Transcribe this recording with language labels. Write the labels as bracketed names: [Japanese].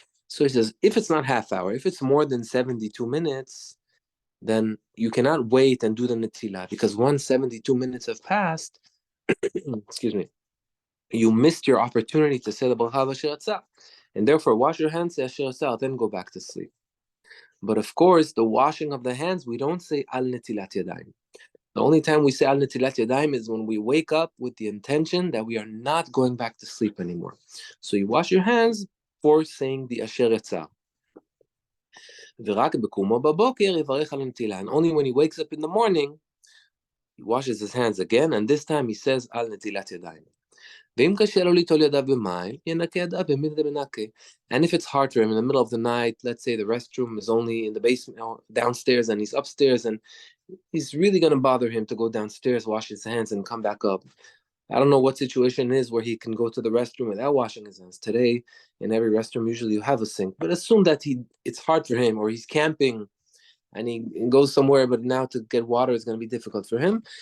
[English] So he says, if it's not half hour, if it's more than 72 minutes, then you cannot wait and do the Netilat, because once 72 minutes have passed, excuse me, you missed your opportunity to say the Bracha Asher Yatzar, and therefore wash your hands, say Asher Yatzar, then go back to sleep. But of course, the washing of the hands, we don't say Al Netilat Yadayim. The only time we say Al Netilat Yadayim is when we wake up with the intention that we are not going back to sleep anymore. So you wash your hands for saying the Asher Yatzar. [Hebrew] ורק בקומו בבוקר יברך על הנטילה. [English] And only when he wakes up in the morning, he washes his hands again, and this time he says [Hebrew] על נטילת ידיים. ואם קשה לו ליטול ידיו במים, ינקה ידיו במידה מנקה. [English] And if it's hard for him in the middle of the night, let's say the restroom is only in the basement, downstairs, and he's upstairs, and he's really going to bother him to go downstairs, wash his hands, and come back up. I don't know what situation it is where he can go to the restroom without washing his hands. Today, in every restroom, usually you have a sink. But assume that it's hard for him, or he's camping and he goes somewhere, but now to get water is going to be difficult for him.